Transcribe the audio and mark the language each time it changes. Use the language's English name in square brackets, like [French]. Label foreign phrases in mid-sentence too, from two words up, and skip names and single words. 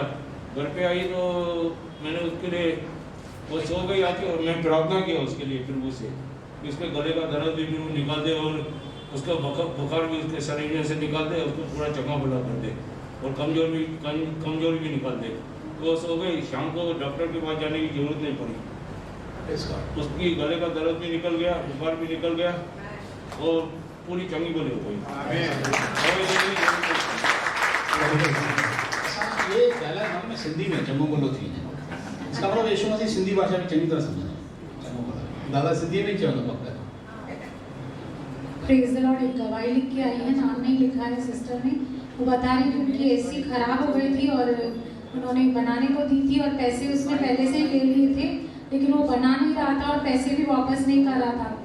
[Hindi] घर पे आई तो मैंने उसके लिए, वो सो गई आती और मैं प्रार्थना किया उसके लिए प्रभु से कि उसके गले का दर्द भी प्रभु निकाल दे और उसका बुखार भी उसके शरीर में से निकाल दे, उसको पूरा चंगा भला कर दे और कमजोरी भी निकाल दे। तो सो गई। शाम को डॉक्टर के पास जाने की जरूरत नहीं पड़ी, उसकी गले का दर्द भी निकल गया, बुखार भी निकल गया और पूरी चंगी बोले हो कोई [Sindhi] ये ॻाल्हाइण में सिंधी में चङो भलो थी वञे [Hindi] इसका मतलब [Sindhi] यीशु मसीह सिंधी भाषा में चङी तरह सम्झंदा चङो भलो दादा सिंधी में ही चवंदो पक्का [English] Praise the Lord. [Hindi] एक गवाही लिख के आई है, नाम नहीं लिखा है सिस्टर ने। वो बता रही कि उनकी एसी खराब हो गई थी और उन्होंने बनाने को दी थी और पैसे उसने पहले से ही ले लिए थे, लेकिन वो बना नहीं रहा था और पैसे भी वापस नहीं कर रहा था।